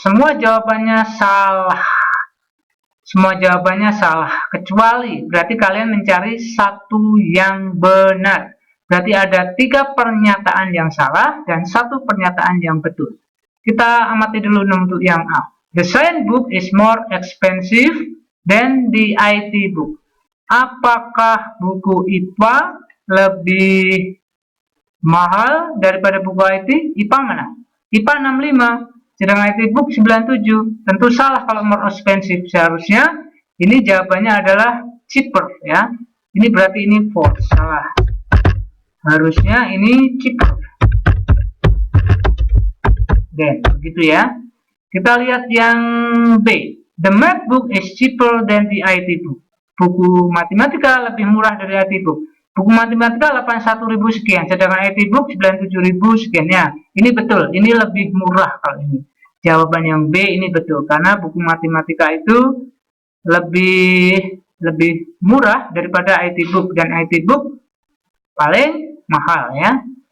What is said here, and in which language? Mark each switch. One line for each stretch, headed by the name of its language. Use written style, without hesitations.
Indonesian: Semua jawabannya salah. Semua jawabannya salah, kecuali berarti kalian mencari satu yang benar. Berarti ada 3 pernyataan yang salah dan 1 pernyataan yang betul. Kita amati dulu untuk yang A.
English: The science book is more expensive than the IT book.
Indonesian: Apakah buku IPA lebih mahal daripada buku IT? IPA mana? IPA 65. Sedangkan IT book 97. Tentu salah kalau
English: more expensive.
Indonesian: Seharusnya ini jawabannya adalah cheaper ya. Ini berarti ini false, salah. Harusnya ini cheaper. Dan begitu ya. Kita lihat yang B.
English: The math book is cheaper than the IT book.
Indonesian: Buku matematika lebih murah dari IT book. Buku matematika 81.000 sekian, sedangkan IT book 97.000 sekian ya. Ini betul, ini lebih murah kalau ini. jawaban yang B ini betul, karena buku matematika itu lebih murah daripada IT book, dan IT book paling mahal ya.